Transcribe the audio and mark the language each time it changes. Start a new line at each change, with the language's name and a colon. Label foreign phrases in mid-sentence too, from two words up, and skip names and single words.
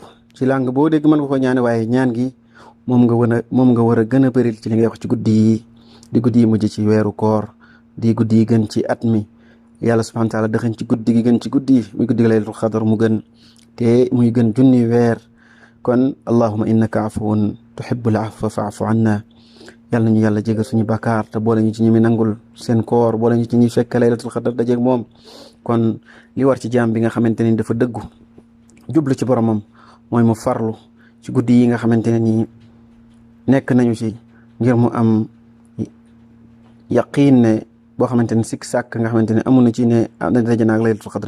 Wolof: ci làng boo dégg mën nga ko ñaane, waaye ñaan gi moom nga war a gën a bëril ci li ngay wax ci guddi yi, di guddi yi mujj ci weeru koor, di guddi yi gën ci at mi. yàlla
Arabic: سبحانه وتعالى
Wolof: dëxañ ci guddi gi gën ci guddi yi, muy guddi gi
Arabic: ليلة القدر
Wolof: mu gën te muy gën junni weer.
Arabic: kon اللهم إنك عفو تحب العفو فاعف عنا.
Wolof: yàlla nañu yàlla jégal suñu bàkkaar te boole ñu ci ñi mi nangul seen koor, boole ñu ci ñi fekk
Arabic: ليلة القدر
Wolof: dajeeg moom. kon li war ci jaam bi nga xamante ne dafa dëggu jublu ci boromam mooy mu farlu ci guddi yi nga xamante ne nii nekk nañu ci, ngir mu am yaqiin ne boo xamante ne sikk sàkk nga xamante ne amu na ci ne daje naag
Arabic: ليلة القدر.